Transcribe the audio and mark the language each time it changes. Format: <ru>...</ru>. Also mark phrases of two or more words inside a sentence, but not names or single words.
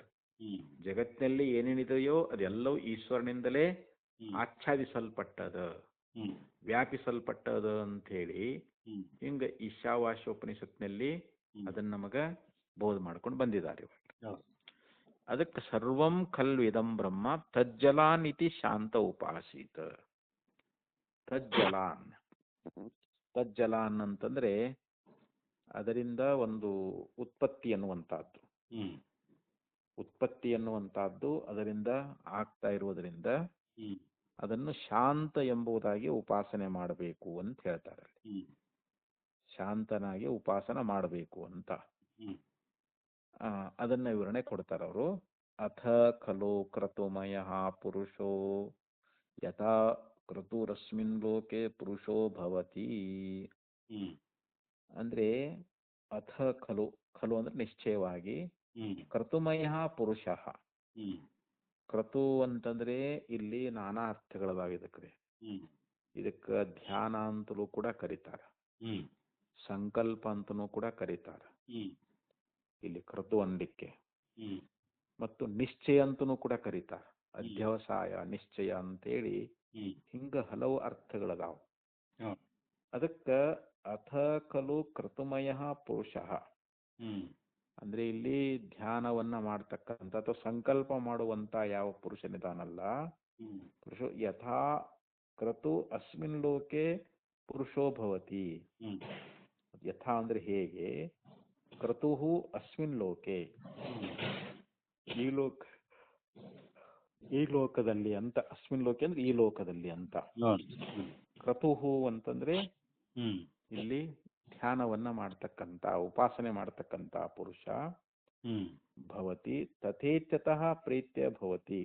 <kn>ಜಗತ್ತಿನಲ್ಲಿ ಏನೇನಿದೆಯೋ ಅದೆಲ್ಲವೂ ಈಶ್ವರನಿಂದಲೇ ಆಚ್ಛಾದಿಸಲ್ಪಟ್ಟದ, ವ್ಯಾಪಿಸಲ್ಪಟ್ಟದ ಅಂತ ಹೇಳಿ ಹಿಂಗ ಈಶಾವಾಸ್ಯೋಪನಿಷತ್ನಲ್ಲಿ ಅದನ್ನ ನಮಗ ಬೋಧ ಮಾಡ್ಕೊಂಡು ಬಂದಿದ್ದಾರೆ.</kn> <sa>ಅದಕ್ಕೆ ಸರ್ವಂ ಖಲ್ವಿದಂ ಬ್ರಹ್ಮ ತಜ್ಜಲಾನ್ ಇತಿ ಶಾಂತ ಉಪಾಸೀತ. ತಜ್ಜಲಾನ್, ತಜ್ಜಲಾನ್</sa> <kn>ಅಂತಂದ್ರೆ ಅದರಿಂದ ಒಂದು ಉತ್ಪತ್ತಿ ಅನ್ನುವಂತಹದ್ದು, ಉತ್ಪತ್ತಿ ಅನ್ನುವಂತಹದ್ದು ಅದರಿಂದ ಆಗ್ತಾ ಇರುವುದರಿಂದ ಅದನ್ನು ಶಾಂತ ಎಂಬುದಾಗಿ ಉಪಾಸನೆ ಮಾಡಬೇಕು ಅಂತ ಹೇಳ್ತಾರೆ. ಶಾಂತನಾಗಿ ಉಪಾಸನ ಮಾಡಬೇಕು ಅಂತ ಅದನ್ನ ವಿವರಣೆ ಕೊಡ್ತಾರೆ ಅವರು.</kn> <sa>ಅಥ ಖಲು ಕ್ರತುಮಯ ಪುರುಷೋ ಯಥಾ ಕ್ರತುರಸ್ಮಿನ್ ಲೋಕೆ ಪುರುಷೋ ಭವತಿ.</sa> <kn>ಅಂದ್ರೆ</kn> <sa>ಅಥ ಖಲು, ಖಲು</sa> <kn>ಅಂದ್ರೆ ನಿಶ್ಚಯವಾಗಿ,</kn> <sa>ಕ್ರತುಮಯ ಪುರುಷ.</sa> <kn>ಕ್ರತು ಅಂತಂದ್ರೆ ಇಲ್ಲಿ ನಾನಾ ಅರ್ಥಗಳದಾವ ಇದಕ್ಕೆ. ಇದಕ್ಕೆ ಧ್ಯಾನ ಅಂತಲೂ ಕೂಡ ಕರೀತಾರೆ, ಸಂಕಲ್ಪ ಅಂತನೂ ಕೂಡ ಕರೀತಾರೆ ಇಲ್ಲಿ ಕೃತು ಅನ್ಲಿಕ್ಕೆ. ಮತ್ತು ನಿಶ್ಚಯ ಅಂತನೂ ಕೂಡ ಕರೀತಾರೆ, ಅಧ್ಯವಸಾಯ ನಿಶ್ಚಯ ಅಂತೇಳಿ ಹಿಂಗ ಹಲವು ಅರ್ಥಗಳದಾವ. ಅದಕ್ಕೆ</kn> <sa>ಅಥ ಖಲು ಕೃತುಮಯ ಪುರುಷ</sa> <kn>ಅಂದ್ರೆ ಇಲ್ಲಿ ಧ್ಯಾನವನ್ನ ಮಾಡ್ತಕ್ಕಂಥ ಅಥವಾ ಸಂಕಲ್ಪ ಮಾಡುವಂತ ಯಾವ ಪುರುಷನಿದಾನಲ್ಲ,</kn> <sa>ಪುರುಷ ಯಥಾ ಕ್ರತು ಅಸ್ಮಿನ್ ಲೋಕೆ ಪುರುಷೋ ಭವತಿ.</sa> <kn>ಯಥಾ ಅಂದ್ರೆ ಹೇಗೆ,</kn> <sa>ಕ್ರತುಹು ಅಸ್ಮಿನ್ ಲೋಕೆ</sa> <kn>ಈ ಲೋಕದಲ್ಲಿ ಅಂತ,</kn> <sa>ಅಸ್ಮಿನ್ ಲೋಕೆ</sa> <kn>ಅಂದ್ರೆ ಈ ಲೋಕದಲ್ಲಿ ಅಂತ. ಕ್ರತುಹು ಅಂತಂದ್ರೆ ಇಲ್ಲಿ ಧ್ಯಾನವನ್ನ ಮಾಡ್ತಕ್ಕಂಥ ಉಪಾಸನೆ ಮಾಡ್ತಕ್ಕಂಥ ಪುರುಷ</kn> <sa>ಭವತಿ ತಥೇಚ್ಛತಃ ಪ್ರೀತ್ಯ ಭವತಿ.</sa>